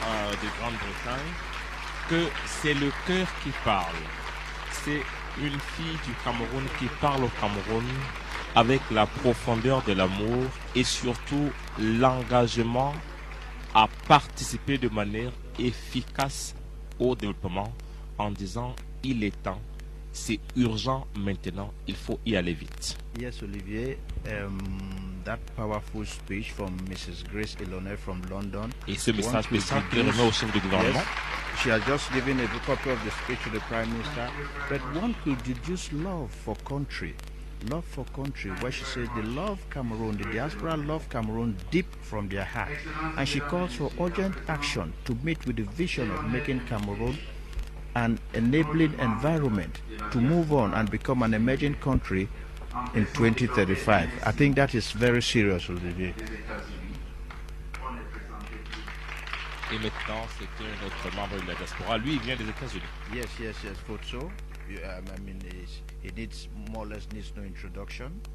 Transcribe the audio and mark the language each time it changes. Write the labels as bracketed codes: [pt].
[fr] De Grande-Bretagne, que c'est le cœur qui parle. C'est une fille du Cameroun qui parle au Cameroun avec la profondeur de l'amour et surtout l'engagement à participer de manière efficace au développement en disant il est temps, c'est urgent maintenant, il faut y aller vite. [en] Yes, Olivier, that powerful speech from Mrs. Grace Elonet from London. [fr] Et ce message spécial qui remet au chef du gouvernement. [en] Yes, she has just given a copy of the speech to the Prime Minister, but one could deduce love for country, where she says they love Cameroon, the diaspora love Cameroon deep from their heart, and she calls for urgent action to meet with the vision of making Cameroon an enabling environment to move on and become an emerging country in 2035. I think that is very serious, Olivier. [fr] Et maintenant, c'est un autre membre de la diaspora. Lui, il vient des États-Unis. [en] Yes, Futso. I mean, he needs more or less needs no introduction.